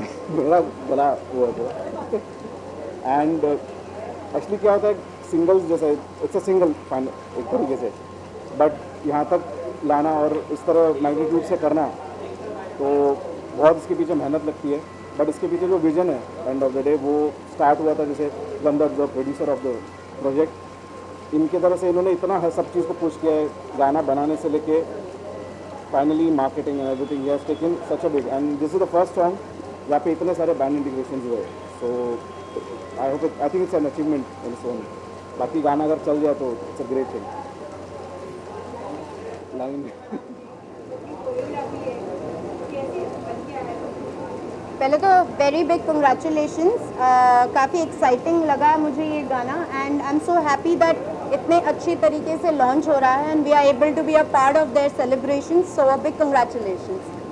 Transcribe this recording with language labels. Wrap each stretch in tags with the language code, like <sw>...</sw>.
<hi>मेरा बड़ा वो है एंड एक्चुअली क्या होता है सिंगल्स जैसे</hi> <en>it's a single fine</en> <hi>एक तरीके से, बट यहाँ तक लाना और इस तरह मैग्नीट्यूड से करना तो बहुत इसके पीछे मेहनत लगती है। बट इसके पीछे जो विजन है</hi> <en>end of the day</en> <hi>वो स्टार्ट हुआ था जैसे गंधर्व</hi> <en>the producer of the project,</en> <hi>इनके तरह से इन्होंने इतना हर सब चीज़ को पुश किया है, गाना बनाने से लेके</hi> <en>finally marketing and everything, he has taken such a big, and this is the first song</en> <hi>यहाँ पे इतने सारे बैंड इंटीग्रेशन हुए,</hi> <en>so I think it's an achievement in its own.</en> <hi>बाकी गाना अगर चल जाए तो</hi> <en>it's a great thing. Line</en> <hi>पहले तो वेरी बिग कंग्रेचुलेशंस, काफ़ी एक्साइटिंग लगा मुझे ये गाना</hi> <en>and I am so happy that</en> <hi>इतने अच्छी तरीके से लॉन्च हो रहा है and</hi> <en>We are able to be a part of their celebration, so a big congratulations.</en>